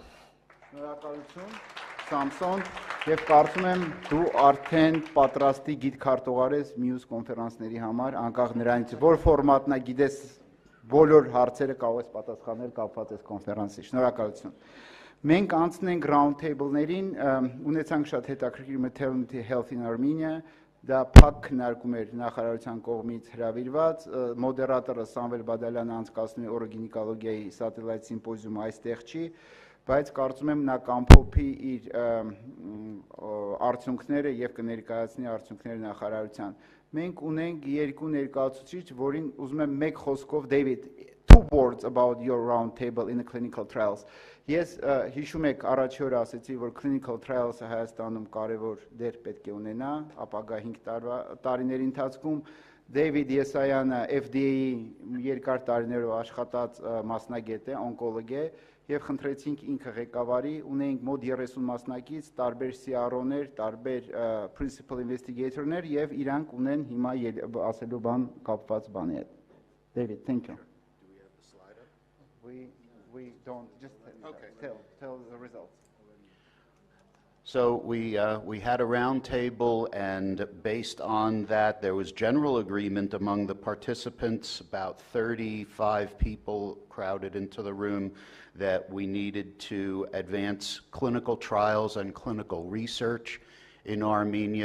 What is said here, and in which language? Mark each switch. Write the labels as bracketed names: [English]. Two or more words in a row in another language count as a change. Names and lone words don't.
[Armenian] Շնորհակալություն Սամսոն եւ կարծում եմ դու արդեն պատրաստի գիտքարտուղար ես մյուս կոնֆերանսների համար, անկախ նրանից որ ֆորմատն է, գիտես բոլոր հարցերը կարող ես պատասխանել կապված այս կոնֆերանսի։ Շնորհակալություն։ Մենք անցնենք [English] round table-ներին, [Armenian] ունեցանք շատ հետաքրքիր [English] maternity health in Armenia, [Armenian] Դա փակ քննարկում էր նախարարության կողմից հրավիրված, մոդերատորը Սամվել Բադալյանը անցկացնում է օրոգինեկոլոգիայի սատելայտ սիմպոզիումը այստեղ չի, բայց կարծում եմ նա կամփոփի իր արդյունքները եւ կներկայացնի արդյունքները նախարարության։ Մենք ունենք երկու ներկայացուցիչ, որին ուզում եմ մեկ խոսքով David, [English] 2 words about your round table in the clinical trials. [Armenian] Ես հիշում եք առաջի օրը ասեցի, որ [English] clinical trials-ը [Armenian] Հայաստանում կարևոր դեր պետք է ունենա ապագա 5 տարիների ընթացքում։ David Եսայանը FDA-ի երկար տարիներով աշխատած մասնագետ է, օնկոլոգ է, եւ խնդրեցինք ինքը ղեկավարի, ունենք մոտ 30 մասնակից, տարբեր CRO-ներ, տարբեր [English] principal investigator-ներ [Armenian] եւ իրանք ունեն հիմա ասելու բան կապված բանի հետ։ David, [English] thank you. Do we have the slide up? We don't, just tell the results. So we had a round table, and based on that, there was general agreement among the participants, about 35 people crowded into the room, that we needed to advance clinical trials and clinical research in Armenia.